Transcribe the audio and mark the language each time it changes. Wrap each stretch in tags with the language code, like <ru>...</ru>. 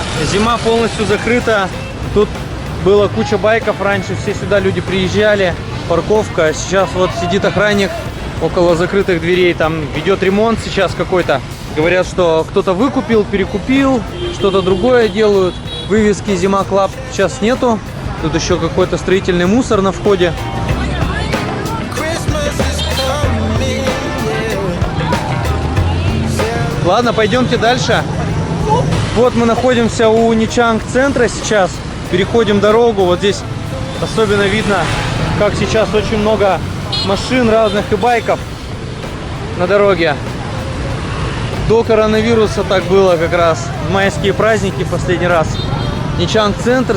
<ru>«Зима» полностью закрыта. Тут была куча байков раньше, все сюда люди приезжали. Парковка. Сейчас вот сидит охранник около закрытых дверей. Там ведет ремонт сейчас какой-то. Говорят, что кто-то выкупил, перекупил, что-то другое делают. Вывески «Зима Клаб» сейчас нету. Тут еще какой-то строительный мусор на входе.</ru> <en>Christmas is coming, yeah.</en> <ru>Ладно, пойдемте дальше. Вот мы находимся у Ничанг-центра сейчас. Переходим дорогу. Вот здесь особенно видно, как сейчас очень много машин разных и байков на дороге. До коронавируса так было как раз. В майские праздники последний раз. Ничанг-центр.</ru>